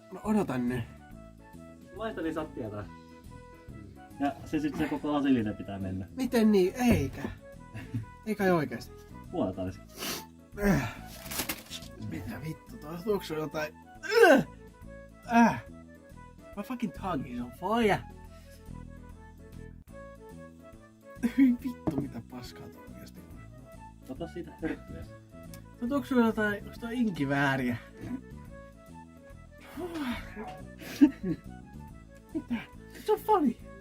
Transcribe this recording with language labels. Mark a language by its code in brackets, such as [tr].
[fi] No odotan nyt. Maista niin saat tietää. Ja se koko lasillinen pitää mennä. Miten niin? Eikä. Eikä oikeesti. Puoletaisi. Mitä vittu, tuossa tuoksu jotain... [en] My fucking tongue is on fire. [fi] Hyi vittu, mitä paskaa tuo oikeesti on. Ota siitä hörppyä. Tuo tuoksu jotain... Onks toi inkivääriä? [en] Mitä? It's so funny.